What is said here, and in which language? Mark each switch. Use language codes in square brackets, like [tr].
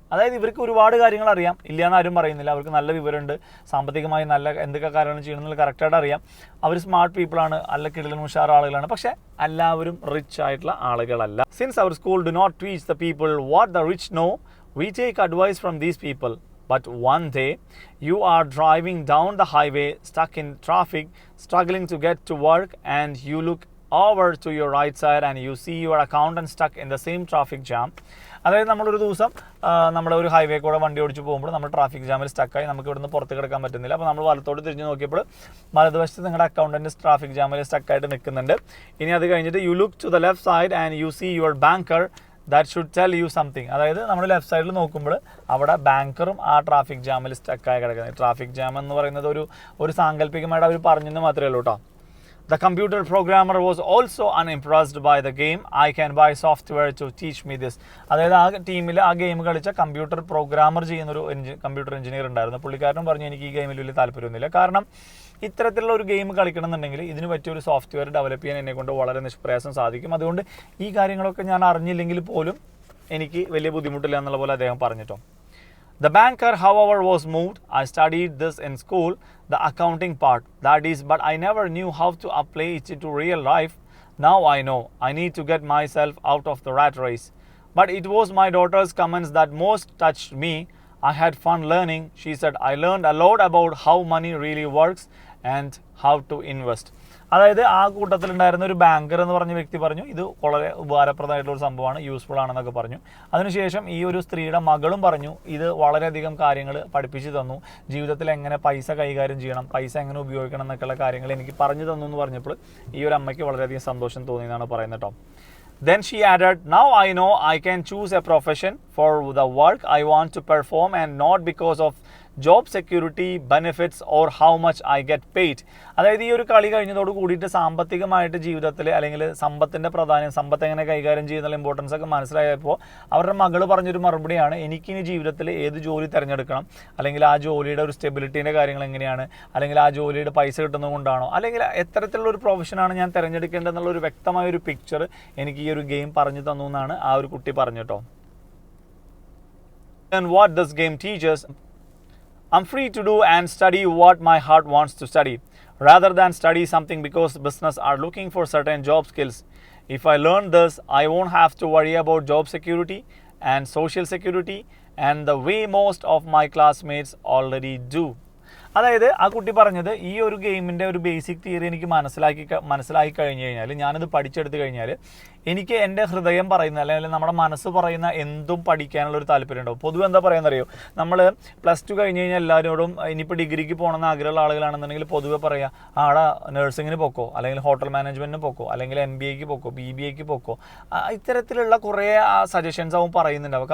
[ml] അതായത് ഇവർക്ക് ഒരുപാട് കാര്യങ്ങൾ അറിയാം, ഇല്ലയെന്ന് ആരും പറയുന്നില്ല. അവർക്ക് നല്ല വിവരമുണ്ട്, സാമ്പത്തികമായി നല്ല എന്തൊക്കെ കാര്യങ്ങൾ ചെയ്യണമെന്നുള്ള കറക്റ്റായിട്ട് അറിയാം. അവർ സ്മാർട്ട് പീപ്പിളാണ്, അല്ല കിടിലൻ ഉഷാർ ആളുകളാണ്. പക്ഷേ എല്ലാവരും റിച്ച് ആയിട്ടുള്ള ആളുകളല്ല. [en] Since our school do not teach the people what the rich know, we take advice from these people. But one day you are driving down the highway, stuck in traffic, struggling to get to work, and you look over to your right side and you see your accountant stuck in the same traffic jam. [ml] അതായത് നമ്മളൊരു ദിവസം നമ്മുടെ ഒരു highway കൂടെ വണ്ടി ഓടിച്ച് പോകുമ്പോൾ നമ്മൾ ട്രാഫിക് ജാമിൽ സ്റ്റക്കായി നമുക്ക് ഇവിടുന്ന് പുറത്ത് കിടക്കാൻ പറ്റുന്നില്ല. അപ്പോൾ നമ്മൾ വലത്തോട്ട് തിരിഞ്ഞ് നോക്കിയപ്പോൾ വലതുവശത്ത് നിങ്ങളുടെ അക്കൗണ്ടൻറ്റ് ട്രാഫിക് ജാമിൽ സ്റ്റക്കായിട്ട് നിൽക്കുന്നുണ്ട്. ഇനി അത് കഴിഞ്ഞിട്ട് [en] You look to the left side and you see your banker that should tell you something. [ml] അതായത് നമ്മൾ ലെഫ്റ്റ് സൈഡിൽ നോക്കുമ്പോൾ അവിടെ ബാങ്കറും ആ ട്രാഫിക് ജാമിൽ സ്റ്റക്കായി കിടക്കുന്നത്. ട്രാഫിക് ജാം എന്ന് പറയുന്നത് ഒരു സാങ്കല്പികമായിട്ട് അവർ പറഞ്ഞെന്ന് മാത്രമേ ഉള്ളൂ കേട്ടോ. [en] The computer programmer was also unimpressed by the game. I can buy software to teach me this. [ml] അതായത് ആ ടീമിൽ ആ ഗെയിം കളിച്ച കമ്പ്യൂട്ടർ പ്രോഗ്രാമർ ചെയ്യുന്നൊരു കമ്പ്യൂട്ടർ എഞ്ചിനീയർ ഉണ്ടായിരുന്നു. പുള്ളിക്കാരനും പറഞ്ഞു എനിക്ക് ഈ ഗെയിമിൽ വലിയ താല്പര്യമൊന്നുമില്ല, കാരണം ഇത്തരത്തിലുള്ള ഒരു ഗെയിം കളിക്കണമെന്നുണ്ടെങ്കിൽ ഇതിന് പറ്റിയൊരു സോഫ്റ്റ്വെയർ ഡെവലപ്പ് ചെയ്യാൻ എന്നെക്കൊണ്ട് വളരെ നിഷ്പ്രയാസം സാധിക്കും. അതുകൊണ്ട് ഈ കാര്യങ്ങളൊക്കെ ഞാൻ അറിഞ്ഞില്ലെങ്കിൽ പോലും എനിക്ക് വലിയ ബുദ്ധിമുട്ടില്ല എന്നുള്ള പോലെ അദ്ദേഹം പറഞ്ഞിട്ടോ. [en] The banker, however, was moved. I studied this in school, the accounting part, that is, but I never knew how to apply it to real life. Now I know. I need to get myself out of the rat race. But it was my daughter's comments that most touched me. I had fun learning. She said, I learned a lot about how money really works and how to invest. [ml] അതായത് ആ കൂട്ടത്തിലുണ്ടായിരുന്ന ഒരു banker എന്ന് പറഞ്ഞ വ്യക്തി പറഞ്ഞു ഇത് വളരെ ഉപകാരപ്രദമായിട്ടുള്ള ഒരു സംഭവമാണ്, യൂസ്ഫുൾ ആണെന്നൊക്കെ പറഞ്ഞു. അതിനുശേഷം ഈ ഒരു സ്ത്രീയുടെ മകളും പറഞ്ഞു ഇത് വളരെയധികം കാര്യങ്ങൾ പഠിപ്പിച്ചു തന്നു, ജീവിതത്തിൽ എങ്ങനെ പൈസ കൈകാര്യം ചെയ്യണം, പൈസ എങ്ങനെ ഉപയോഗിക്കണം എന്നൊക്കെയുള്ള കാര്യങ്ങൾ എനിക്ക് പറഞ്ഞു തന്നു എന്ന് പറഞ്ഞപ്പോൾ ഈ ഒരു അമ്മയ്ക്ക് വളരെയധികം സന്തോഷം തോന്നിയെന്നാണ് പറയുന്നത് കേട്ടോ. [en] Then she added, now I know I can choose a profession for the work I want to perform and not because of job security, benefits or how much I get paid. [ml] അതായത് ഈ ഒരു കളി കഴിഞ്ഞതോട് കൂടിയിട്ട് സാമ്പത്തികമായിട്ട് ജീവിതത്തിൽ അല്ലെങ്കിൽ സമ്പത്തിൻ്റെ പ്രാധാന്യം, സമ്പത്ത് എങ്ങനെ കൈകാര്യം ചെയ്യുന്ന ഇമ്പോർട്ടൻസ് ഒക്കെ മനസ്സിലായപ്പോൾ അവരുടെ മകൾ പറഞ്ഞൊരു മറുപടിയാണ് എനിക്കിനി ജീവിതത്തിൽ ഏത് ജോലി തിരഞ്ഞെടുക്കണം, അല്ലെങ്കിൽ ആ ജോലിയുടെ ഒരു സ്റ്റെബിലിറ്റീൻ്റെ കാര്യങ്ങൾ എങ്ങനെയാണ്, അല്ലെങ്കിൽ ആ ജോലിയുടെ പൈസ കിട്ടുന്നത് കൊണ്ടാണോ, അല്ലെങ്കിൽ എത്തരത്തിലുള്ള ഒരു പ്രൊഫഷനാണ് ഞാൻ തിരഞ്ഞെടുക്കേണ്ടതെന്നുള്ള ഒരു വ്യക്തമായ ഒരു പിക്ചർ എനിക്ക് ഈ ഒരു ഗെയിം പറഞ്ഞു തന്നു എന്നാണ് ആ ഒരു കുട്ടി പറഞ്ഞിട്ടോ. [en] And what this game teaches, I'm free to do and study what my heart wants to study, rather than study something because business are looking for certain job skills. If I learn this, I won't have to worry about job security and social security and the way most of my classmates already do. [ml] അതായത് ആ കുട്ടി പറഞ്ഞത് ഈ ഒരു ഗെയിമിൻ്റെ ഒരു basic theory എനിക്ക് മനസ്സിലാക്കി കഴിഞ്ഞ് കഴിഞ്ഞാൽ, ഞാനത് പഠിച്ചെടുത്ത് കഴിഞ്ഞാൽ എനിക്ക് എൻ്റെ ഹൃദയം പറയുന്ന അല്ലെങ്കിൽ നമ്മുടെ മനസ്സ് പറയുന്ന എന്തും പഠിക്കാനുള്ളൊരു താല്പര്യം ഉണ്ടാവും. പൊതുവെ എന്താ പറയുന്നറിയോ, നമ്മൾ +2 കഴിഞ്ഞ് കഴിഞ്ഞാൽ എല്ലാവരോടും ഇനിയിപ്പോൾ ഡിഗ്രിക്ക് പോകണമെന്ന് ആഗ്രഹമുള്ള ആളുകളാണെന്നുണ്ടെങ്കിൽ പൊതുവെ പറയുക ആടെ നഴ്സിങ്ങിന് പോക്കോ, അല്ലെങ്കിൽ ഹോട്ടൽ മാനേജ്മെൻറ്റിന് പോക്കോ, അല്ലെങ്കിൽ MBAക്ക് പോക്കോ, BBAക്ക് പോക്കോ, ഇത്തരത്തിലുള്ള കുറേ സജഷൻസ് അവൻ പറയുന്നുണ്ടാവും.